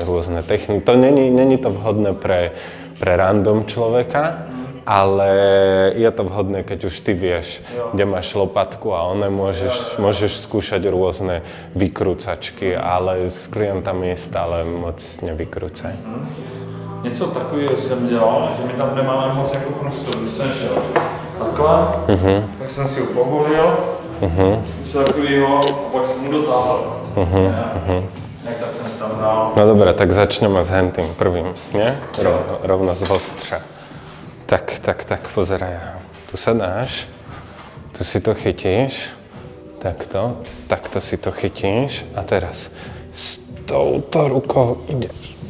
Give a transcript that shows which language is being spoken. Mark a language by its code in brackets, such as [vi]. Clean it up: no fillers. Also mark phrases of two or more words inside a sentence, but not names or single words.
[sk] rôzne techniky. To není to vhodné pre random človeka, ale je to vhodné, keď už ty vieš, kde máš lopatku a môžeš skúšať rôzne vykrúcačky, ale s klientami stále moc nevykrúcaj. [cs] Něco takového jsem dělal, že my tam nemáme moc jako prostor, když jsem šel takhle, tak jsem si ho povolil, něco takového a pak jsem mu dotáhl. Tak jsem si tam dal. [sk] No dobré, tak začneme s hentým prvým, nie? Rovno z ostře. Tak, pozeraj. Tu sa dáš, tu si to chytíš, takto si to chytíš a teraz s touto rukou ideš.